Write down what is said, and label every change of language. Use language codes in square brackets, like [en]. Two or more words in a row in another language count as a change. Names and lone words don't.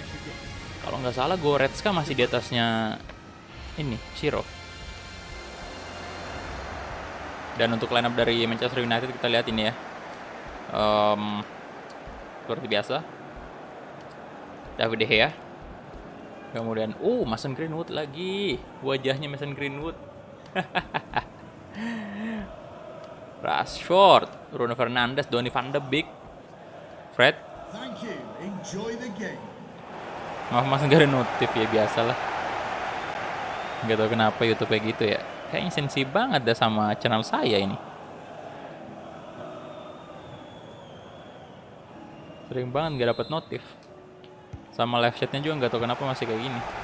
[id] Kalau nggak salah Goretzka masih di atasnya ini, Ciro. Dan untuk lineup dari Manchester United kita lihat ini ya, seperti biasa, David De Gea. Kemudian, Mason Greenwood lagi, wajahnya Mason Greenwood. Rashford, Bruno Fernandes, Donny van de Beek, Fred. [en] Thank you. Enjoy the game. [id] Maaf mas, nggak ada notif ya, biasalah. Nggak tahu kenapa YouTube kayak gitu ya. Kayaknya sensi banget dah sama channel saya ini. Sering banget nggak dapat notif. Sama [en] live chatnya [id] juga nggak tahu kenapa masih kayak gini.